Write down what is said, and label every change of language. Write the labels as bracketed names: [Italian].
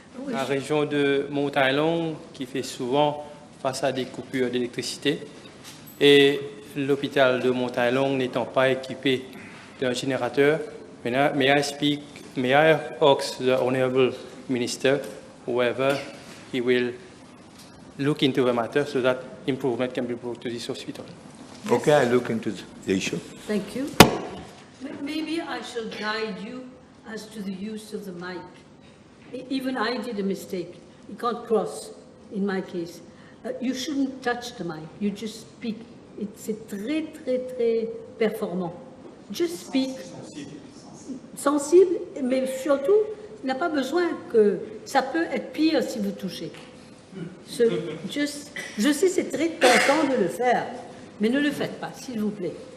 [French] La région de Montaillon qui fait souvent face à des coupures d'électricité et l'hôpital de Montaillon n'étant pas équipé d'un générateur, [English] may I ask the Honourable Minister whether he will look into the matter so that improvement can be brought to this hospital. Okay, I look into the issue. Thank you. Maybe I shall guide you as to the use of the mic. Even I did a mistake. You can't cross, in my case. You shouldn't touch the mic. You just speak. [French] C'est très, très, très performant. [English] Just speak. [French] Sensible, mais surtout, il n'a pas besoin que... Ça peut être pire si vous touchez. Je sais, c'est très tentant de le faire, mais ne le faites pas, s'il vous plaît.